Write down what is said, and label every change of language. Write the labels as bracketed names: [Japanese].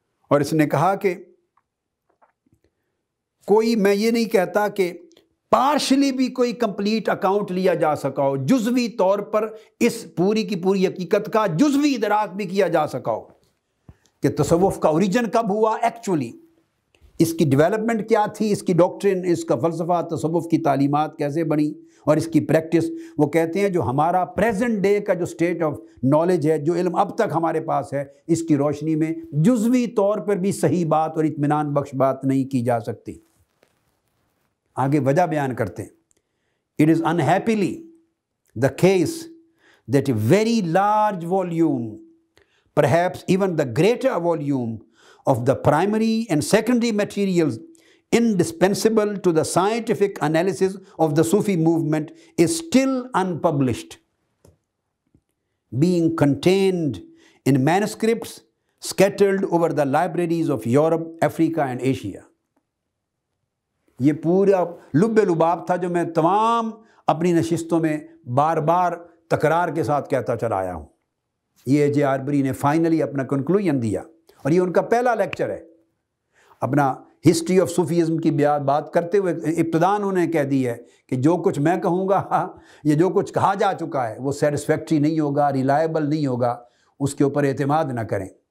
[Urdu] اور اس نے کہا کہ کوئی، میں یہ نہیں کہتا کہ پارشلی بھی کوئی کمپلیٹ اکاؤنٹ لیا جا سکا ہو، جزوی طور پر اس پوری کی پوری حقیقت کا جزوی ادراک بھی کیا جا سکا ہو کہ تصوف کا اوریجن کب ہوا، ایکچولی اس کی ڈیولپمنٹ کیا تھی، اس کی ڈاکٹرن، اس کا فلسفہ، تصوف کی تعلیمات کیسے بنی اور اس کی پریکٹس. وہ کہتے ہیں جو ہمارا پریزنٹ ڈے کا جو سٹیٹ آف نالج ہے، جو علم اب تک ہمارے پاس ہے، اس کی روشنی میں جزوی طور پر بھی صحیح بات اور اطمینان بخش بات نہیں کی جا سکتی. آگے وجہ بیان کرتے ہیں. [English] It is unhappily the case that a very large volume, perhaps even the greater volume of the primary and secondary materials indispensable to the scientific analysis of the Sufi movement is still unpublished, being contained in manuscripts scattered over the libraries of Europe, Africa and Asia. [Urdu] یہ پورا لب لباب تھا جو میں تمام اپنی نشستوں میں بار بار تکرار کے ساتھ کہتا چلا آیا ہوں. یہ A.J. آربری نے فائنلی اپنا کنکلوژن دیا، اور یہ ان کا پہلا لیکچر ہے. اپنا ہسٹری آف صوفیزم کی بات کرتے ہوئے ابتداء انہوں نے کہہ دی ہے کہ جو کچھ میں کہوں گا، یہ جو کچھ کہا جا چکا ہے وہ سیٹسفیکٹری نہیں ہوگا، ریلائبل نہیں ہوگا، اس کے اوپر اعتماد نہ کریں.